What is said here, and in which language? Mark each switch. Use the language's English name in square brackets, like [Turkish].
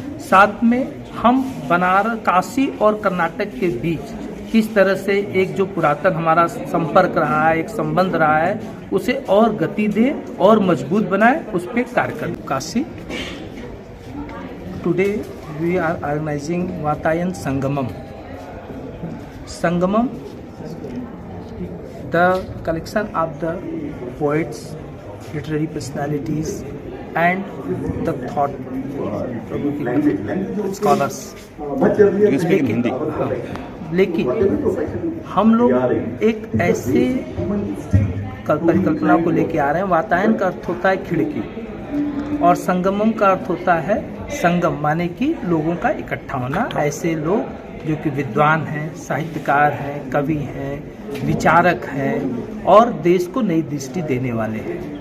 [Hindi] साथ में हम बनारस, काशी और कर्नाटक के बीच किस तरह से एक जो पुरातन हमारा संपर्क रहा है, एक संबंध रहा है, उसे और गति दे और मजबूत बनाए, उस पर कार्य करें. Kashi. [English] Today we are organising Vatayan Sangamam. Sangamam, the collection of the poets, literary personalities and the thought scholars. You speak in Hindi. [Hindi] लेकिन हम लोग एक ऐसे परिकल्पना को लेके आ रहे हैं. वातायन का अर्थ होता है खिड़की और संगमम का अर्थ होता है संगम, माने कि लोगों का इकट्ठा होना. ऐसे लोग जो कि विद्वान हैं, साहित्यकार हैं, कवि हैं, विचारक हैं और देश को नई दृष्टि देने वाले हैं.